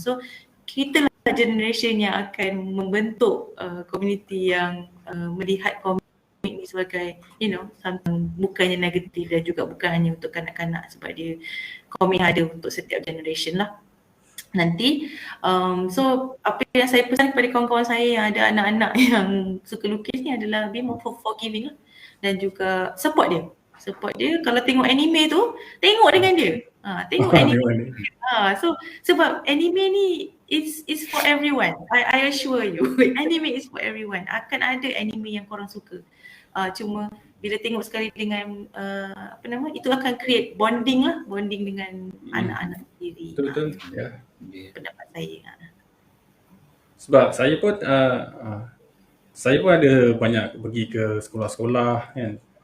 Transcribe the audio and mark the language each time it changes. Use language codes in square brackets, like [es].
[ms] So kita lah generation yang akan membentuk community yang melihat komik ni sebagai something bukannya negatif dan juga bukan hanya untuk kanak-kanak, sebab dia komik ada untuk setiap generation lah nanti. So apa yang saya pesan kepada kawan-kawan saya yang ada anak-anak yang suka lukis ni adalah [en] be more forgiving [ms] lah, dan juga support dia. Kalau tengok anime tu, tengok dengan dia. Tengok anime. [en] So [ms] sebab anime ni [en] it's for everyone. I assure you, anime is for everyone. [ms] Akan ada anime yang korang suka. Cuma bila tengok sekali dengan itu akan [en] create bonding [ms] dengan anak-anak sendiri. Betul. Ya. Pendapat saya. Sebab saya pun ada banyak pergi ke sekolah-sekolah kan.